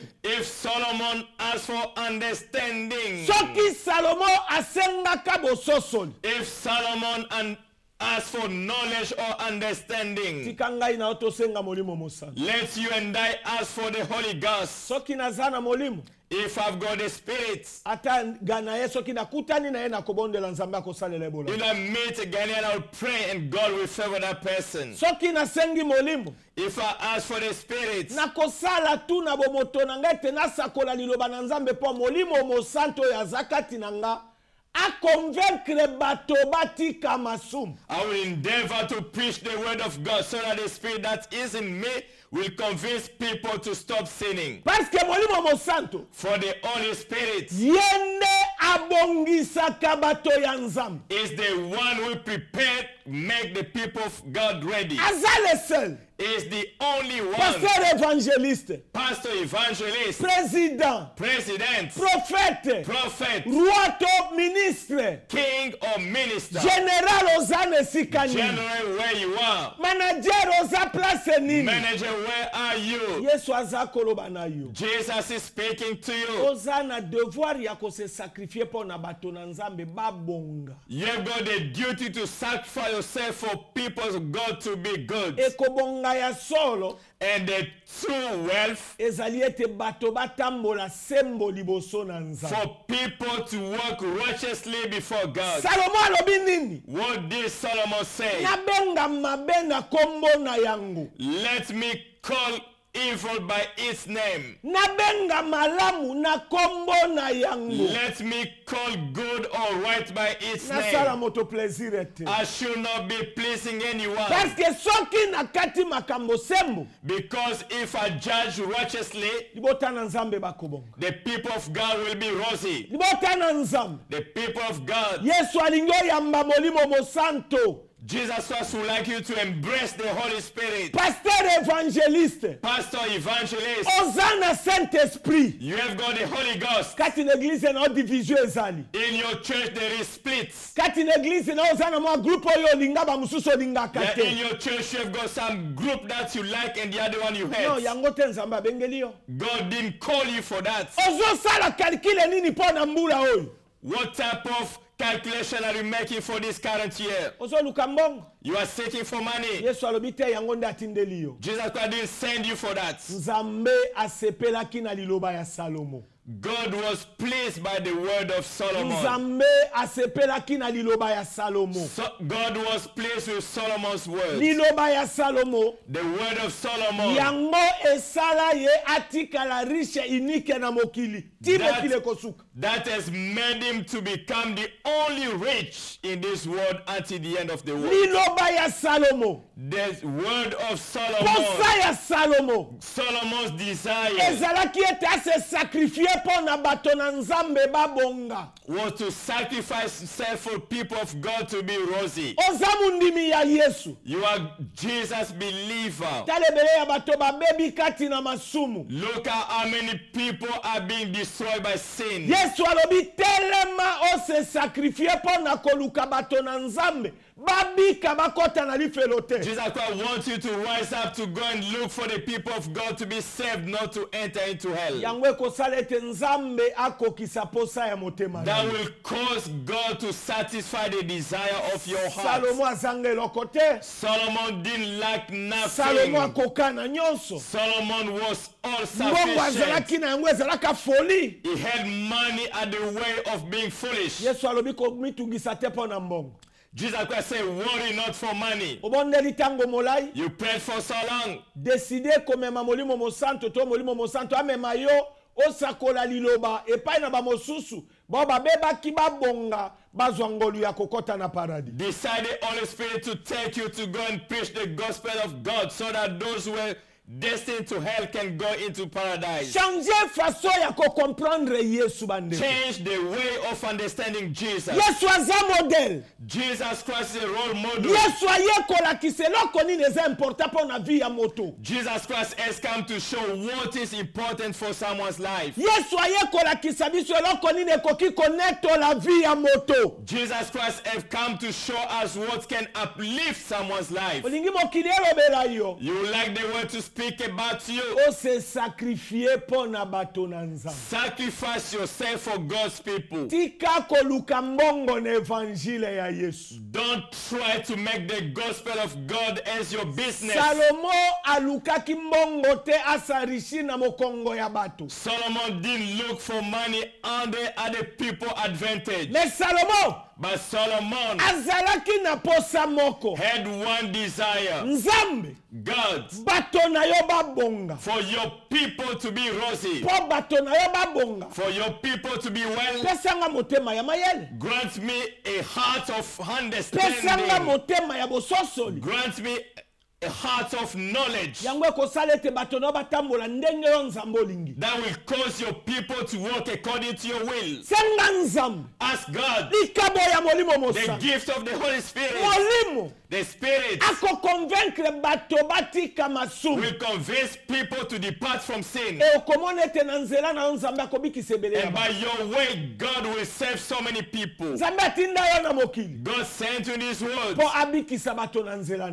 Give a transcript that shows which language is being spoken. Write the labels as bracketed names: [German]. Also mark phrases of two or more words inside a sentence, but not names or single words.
[English] if Solomon asked for understanding, [Lingala] Soki Salomo asengaka bososoli. [English] if Solomon asked for knowledge or understanding, [Lingala] Tika ngai na otosenga molimo mosana. [English] let you and I ask for the Holy Ghost. [Lingala] Soki naza na molimo. [English] If I've got the Spirit, [Lingala] Ata gana ye soki nakutani na ye nakobondela nzambe akosalela ebola. [English] in a meet again and I'll pray and God will favor that person. [Lingala] Soki nasengi molimo. [English] If I ask for the Spirit, [Lingala] Nakosala tu na bomoto na ngai te nasakola liloba na nzambe po molimo mosanto ya zakati na nga. A convaincre bato batika masumu. [English] I will endeavor to preach the word of God so that the Spirit that is in me will convince people to stop sinning. [French] Parce que [Lingala] molimo mosanto [English] For the Holy Spirit [Lingala] yende abongisaka bato ya nzambe. [English] is the one who prepared, make the people of God ready. [French] Aza le seul. [English] Is the only one. [French] Pasteur évangéliste. [English] Pastor, evangelist, [French] Président. [English] president, [French] Prophète. [English] prophet, [French] Roi to ministre. [English] king or minister, [Lingala] Général oza nesika nini. [English] general, where you are, [Lingala] Manager oza place nini. [English] manager, where are you? [Lingala] Yesu aza koloba na yo. [English] Jesus is speaking to you. [Lingala] Oza na devoir ya ko [French] se sacrifier pour [Lingala] na bato na nzambe babonga. [English] You've got the duty to sacrifice yourself for people of God to be good. [Lingala] Ekobonga ya solo [English] And the true wealth [Lingala] ezali ete bato batambola sembo liboso na nzambe. [English] for people to walk righteously before God. [Lingala] Salomo alobi nini? [English] What did Solomon say? [Lingala] Nabenga mabe na kombo na yango. [English] Let me call evil by its name. [Lingala] nabenga malamu na kombo na yango. [English] Let me call good or right by its [Lingala] Nasala [English] name. [Lingala] moto plaisir ete. [English] I should not be pleasing anyone. [French] Parce que [Lingala] soki nakati makambo sembo, [English] Because if I judge righteously, [Lingala] libota na nzambe bakobonga. [English] the people of God will be rosy. [Lingala] Libota na nzambe. [English] The people of God, [Lingala] Yesu alingi oyamba molimo mosanto. [English] Jesus Christ would like you to embrace the Holy Spirit. [French] Pasteur évangéliste. [English] Pastor, evangelist, [Lingala] Ozana Saint-Esprit. [English] you have got the Holy Ghost. [Lingala] Kati na église na division ezali. [English] In your church there is splits. [Lingala] Kati na église na ozana mwa groupe oyo olinga ba mususu olingaka [English] That [Lingala] te. [English] in your church you have got some group that you like and the other one you hate. No, [Lingala] yango te nzambe abengeli yo. [English] God didn't call you for that. [Lingala] Ozosala calcule nini mpo na mbula oyo? [English] What type of calculation are you making for this current year? [Lingala] Ozoluka mbongo. [English] You are seeking for money. [Lingala] Yesu alobi te yango nde atindeli yo. [English] Jesus Christ didn't send you for that. [Lingala] Nzambe asepelaki na liloba ya Salomo. God was pleased by the word of Solomon. Nzambe asepelaki na liloba ya Salomo. [English] So God was pleased with Solomon's words. [Lingala] Liloba ya Salomo. [English] The word of Solomon. [Lingala] Yango esala ye atikala [French] riche unique [Lingala] na mokili. Ti mokili kosuka. [English] That has made him to become the only rich in this world until the end of the world. [Lingala] Liloba ya Salomo. [English] The word of Solomon. [Lingala] Posa ya Salomo. [English] Solomon's desire [Lingala] Ezalaki ete ase sacrifier po na bato na nzambe babonga. [English] was to sacrifice himself for people of God to be rosy. [Lingala] Oza mundimi ya Yesu. [English] You are Jesus' believer. [Lingala] Talebele ya bato babebi kati na masumu. Look at how many people are being destroyed by sin. Yesu alobi telema ose sacrifier po na koluka bato na nzambe. Babika bakota na lifelo te. [English] Jesus Christ wants you to rise up to go and look for the people of God to be saved, not to enter into hell. [Lingala] Yango ekosala ete nzambe akokisa posa ya motema. [English] That will cause God to satisfy the desire of your heart. [Lingala] Salomo azanga eloko te. [English] Solomon didn't lack [Lingala] Salomo [English] nothing. [Lingala] akoka na nyonso. [English] Solomon was all [Lingala] Mbongo [English] sufficient. [Lingala] azalaki na yango ezalaka folie. [English] He had money at the way of being foolish. [Lingala] Yesu alobi komitungisa te po na mbongo. [English] Jesus Christ said, worry not for money. [Lingala] Obondeli tango molai. [English] You prayed for so long. [Lingala] Décider komema molimo mosanto to molimo mosanto amema yo osakola liloba epai na bamosusu bo babebaki babonga bazwa ngolu ya kokota na paradis. [English] Decide the Holy Spirit to take you to go and preach the gospel of God so that those who were destined to hell can go into paradise. [French] Changer façon [Lingala] ya ko comprendre Yesu bande. [English] Change the way of understanding Jesus. [Lingala] Yesu aza modèle. [English] Jesus Christ is a role model. [Lingala] Yesu ayekola kiseloko nini eza important po na vie ya moto. [English] Jesus Christ has come to show what is important for someone's life. [Lingala] Yesu ayekola kisabiso eloko nini ekoki connecto [French] la vie [Lingala] ya moto. [English] Jesus Christ has come to show us what can uplift someone's life. [Lingala] Olingi mokili elobela yo. [English] You like the word to speak about you. [Lingala] O se sacrifier po na bato na nzambe. [English] Sacrifice yourself for God's people. [Lingala] Tika koluka mbongo na evangile ya Yesu. [English] Don't try to make the gospel of God as your business. [Lingala] Salomo alukaki mbongo te asarishi na mokongo ya bato. [English] Solomon didn't look for money under other people's advantage. [Lingala] Mais Salomo [English] But Solomon [Lingala] azalaki na posa moko. [English] had one desire. [Lingala] Nzambe [English] God, [Lingala] bato na yo babonga. [English] for your people to be rosy, [Lingala] Po bato na yo babonga. [English] for your people to be well, [Lingala] Pesanga motema ya mayele. [English] grant me a heart of [Lingala] Pesanga [English] understanding. [Lingala] motema ya bososoli. [English] Grant me a heart of knowledge [Lingala] Yango ekosala ete bato na yo batambola ndenge yo nzambe olingi. [English] that will cause your people to walk according to your will. [Lingala] Senga nzambe. [English] Ask God, [Lingala] Likabo ya molimo [English] the [Lingala] mosa. [English] gift of the Holy Spirit, [Lingala] Molimo. [English] the Spirit [Lingala] Ako convaincre bato batika masumu. [English] will convince people to depart from sin. [Lingala] E okomona ete na nzela na yo nzambe akobikisa ebele ya [English] And [Lingala] bato. [English] by your way, God will save so many people. [Lingala] Nzambe atinda yo na mokili. [English] God sent you these words [Lingala] Po abikisa bato na nzela na